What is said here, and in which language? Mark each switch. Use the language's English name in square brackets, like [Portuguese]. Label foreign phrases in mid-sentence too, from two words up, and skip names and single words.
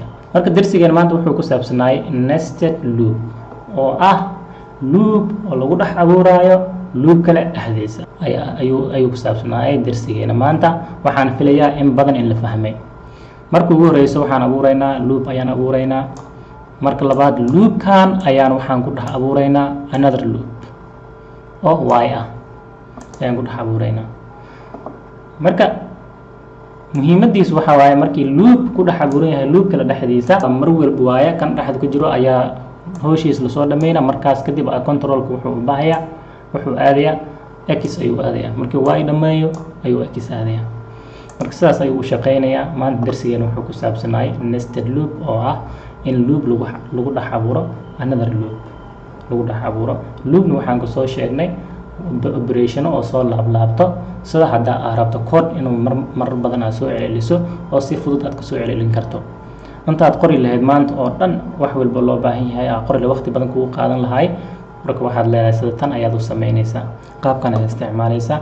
[Somali] marka darsigeena maanta wuxuu ku saabsanaayay [English] nested loop, [Somali] oo ah loop oo lagu dhex abuuraayo loop kale dhexdiisa ayuu ku saabsanaayay darsigeena maanta. waxaan filayaa in badan in la fahmay. marka ugu horeyso waxaan abuuraynaa loop ayaan abuuraynaa, marka labaad loopkan waxaan ku dhex abuuraynaa [English] another loop [Somali] oo y ah ayaan ku dhex abuuraynaa. marka muhiimadiisu waxa waaye markii loop ku dhex abuuran yahay loop kale dhexdiisa, mar walba waaye kan dhexda ku jiro ayaa howshiis lasoo dhameynaa. markaas kadib controlka wuxuu u baahayaa, wuxuu aadayaa x ayuu aadayaa, markii y dhameeyo ayuu x aadayaa. marka sidaas ayuu u shaqaynayaa. maanta darsigeena wuxuu ku saabsanaayay [English] nested loop, [Somali] oo ah in loop lagu dhex abuuro [English] another loop [Somali] lagu dhex abuuro. loopna waxaan kusoo sheegnay operationo oo soo laablaabto, sida haddaa aad rabto code inuu mar badan aad soo celceliso oo si fudud aad kasoo celcelin karto. intaad qori lahayd maanta oo dhan wax walba loo baahan yahay aad qori waqti badan kugu qaadan lahay, marka waxaad leedahay sida tan ayaad u samaynaysaa, qaabkan ayaad isticmaalaysaa.